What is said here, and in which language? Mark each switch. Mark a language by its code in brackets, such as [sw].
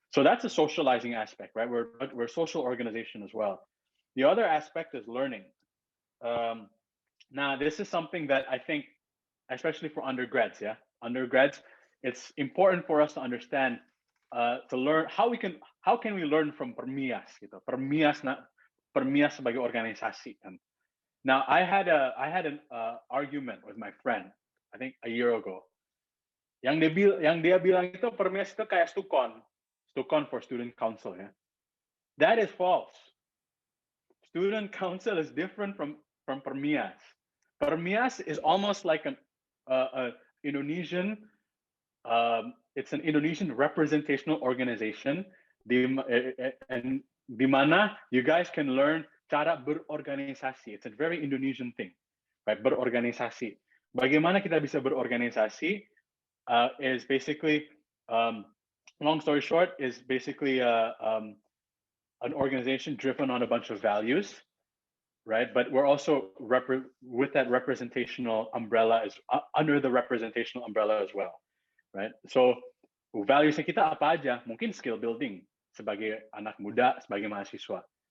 [en] So that's a socializing aspect, right? We're a social organization as well. The other aspect is learning. Now, this is something that I think, especially for undergrads, undergrads, it's important for us to understand, to learn how can we learn from PERMIAS, gitu. [id] PERMIAS sebagai organisasi. [en] Now, I had an argument with my friend, I think a year ago. [id] Yang dia bilang itu PERMIAS itu kayak Stukon [en] for student council, [id] ya. [en] That is false. Student council is different from PERMIAS. PERMIAS is almost like an Indonesian. It's an Indonesian representational organization, and di mana you guys can learn [id] cara berorganisasi. [en] It's a very Indonesian thing, right? [id] Berorganisasi. Bagaimana kita bisa berorganisasi [en] is basically, long story short, is basically an organization driven on a bunch of values, right? But we're also with that representational umbrella, is under the representational umbrella as well, right? [id] So values kita apa aja? Mungkin skill building sebagai anak muda, sebagai mahasiswa.